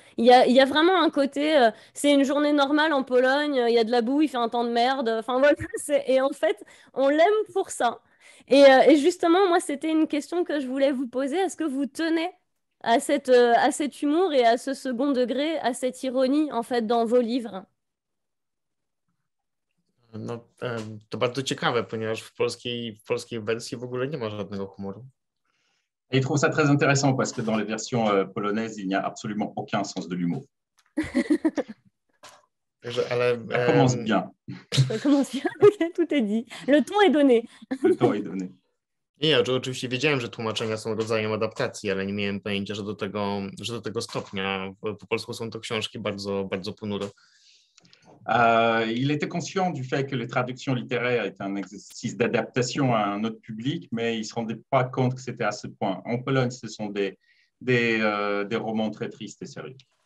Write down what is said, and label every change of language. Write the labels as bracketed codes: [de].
[fr] Il y a vraiment un côté, c'est une journée normale en Pologne, il y a de la boue, il fait un temps de merde. Enfin voilà, et en fait, on l'aime pour ça. Et justement, moi, c'était une question que je voulais vous poser. Est-ce que vous tenez à cet humour et à ce second degré, à cette ironie, en fait, dans vos livres? [pl] No, to bardzo ciekawe, ponieważ w polskiej wersji w ogóle nie ma żadnego humoru. [fr] Et il trouve ça très intéressant parce que dans les versions polonaises, il n'y a absolument aucun sens de l'humour. [pl] Ale, [fr] Ça commence bien. Ça commence bien, tout est dit. Le ton est donné. Le ton est donné. [pl] Nie, oczywiście wiedziałem, że tłumaczenia są rodzajem adaptacji, ale nie miałem pojęcia, że do tego stopnia. Po polsku są to książki bardzo, bardzo ponure. [fr] Il était conscient du fait que les traductions littéraires étaient un exercice d'adaptation à un autre public, mais il ne se rendait pas compte que c'était à ce point. En Pologne, ce sont des romans très tristes et sérieux.